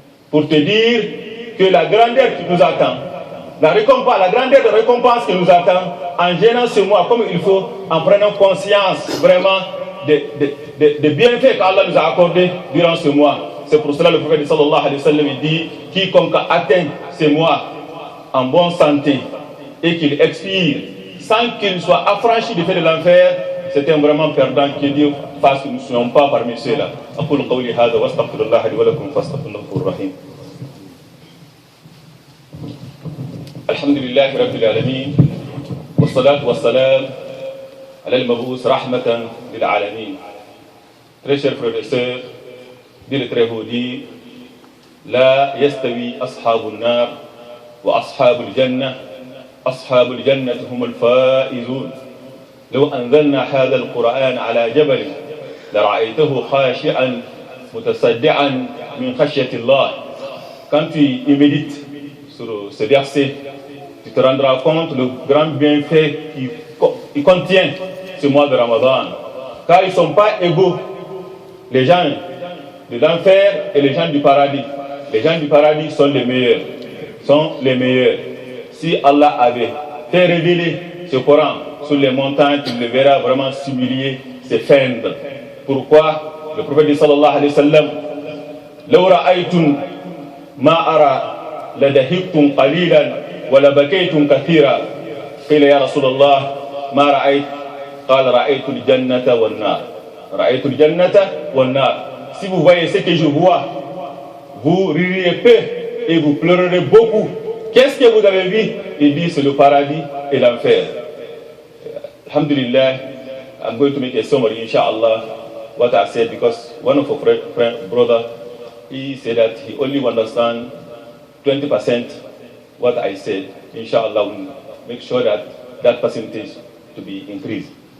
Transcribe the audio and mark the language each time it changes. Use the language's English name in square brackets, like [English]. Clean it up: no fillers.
[French] Pour te dire que la grandeur qui nous attend, la grandeur de récompense qui nous attend, en gênant ce mois comme il faut, en prenant conscience vraiment des bienfaits qu'Allah nous a accordés durant ce mois. C'est pour cela que le prophète [Arabic] sallallahu alayhi wa sallam [French] dit: quiconque atteint ce mois en bonne santé et qu'il expire sans qu'il soit affranchi du fait de l'enfer, c'est un vraiment perdant. Que Dieu fasse que nous ne soyons pas parmi ceux-là. [Arabic] أقول قولي هذا وأستغفر الله لي ولكم فاستغفروه إنه هو الرحيم. الحمد لله رب العالمين والصلاة والسلام على المبعوث رحمة للعالمين. [French] Très chers frères et sœurs, dit le très beau dit: [Arabic] لا يستوي أصحاب النار وأصحاب الجنة أصحاب الجنة هم الفائزون لو أنزلنا هذا القرآن على جبل لرأيته خاشعا متصدعا من خشية الله. [French] Quand tu y médites sur ce verset, tu te rendras compte le grand bienfait qui contient ce mois de Ramadan. Car ils ne sont pas égaux, les gens de l'enfer et les gens du paradis. Les gens du paradis sont les meilleurs. Si Allah avait fait révéler ce Coran sur les montagnes, tu le verras vraiment s'humilier, se fendre. Pourquoi? Le prophète [Arabic] sallallahu alayhi wa sallam: لو رأيتم ما أرى لدهقتم قليلا ولبكيتم كثيرا. قيل يا رسول الله ما رأيت؟ قال رأيت الجنة والنار. رأيت الجنة والنار. [French] Si vous voyez ce que je vois, vous rirez peu et vous pleurerez beaucoup. Qu'est-ce que vous avez vu? Il dit: c'est le paradis et l'enfer. [English] Alhamdulillah, I'm going to make a summary, inshallah, what I said, because one of our brother, he said that he only understand 20% what I said. Inshallah, we'll make sure that that percentage to be increased.